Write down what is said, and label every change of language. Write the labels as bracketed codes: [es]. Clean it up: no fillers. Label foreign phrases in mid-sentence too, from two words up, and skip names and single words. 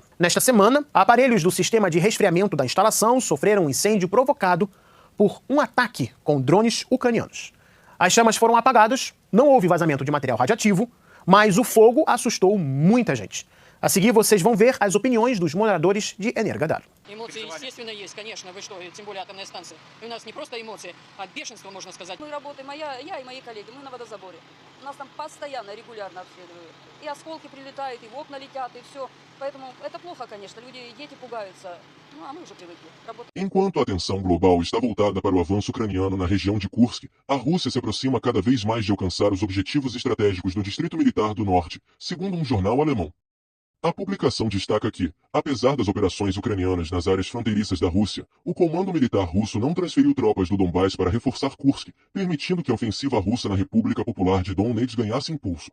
[pt] Nesta semana, aparelhos do sistema de resfriamento da instalação sofreram um incêndio provocado por um ataque com drones ucranianos. As chamas foram apagadas, não houve vazamento de material radioativo, mas o fogo assustou muita gente. A seguir, vocês vão ver as opiniões dos moradores de Energadar. [ru] Эмоции, естественно, есть, конечно, вы что, тем более атомная станция. И у нас не просто эмоции, а бешенство, можно сказать. Мы работаем, я и мои коллеги, мы на водозаборе. У нас там постоянно, регулярно обследуют. И осколки прилетают, и в окна летят, и все. Поэтому это плохо, конечно, люди, дети пугаются. Ну, а мы уже привыкли. [pt] Enquanto a atenção global está voltada para o avanço ucraniano na região de Kursk, a Rússia se aproxima cada vez mais de alcançar os objetivos estratégicos no Distrito Militar do Norte, segundo um jornal alemão. A publicação destaca que, apesar das operações ucranianas nas áreas fronteiriças da Rússia, o comando militar russo não transferiu tropas do Donbás para reforçar Kursk, permitindo que a ofensiva russa na República Popular de Donetsk ganhasse impulso.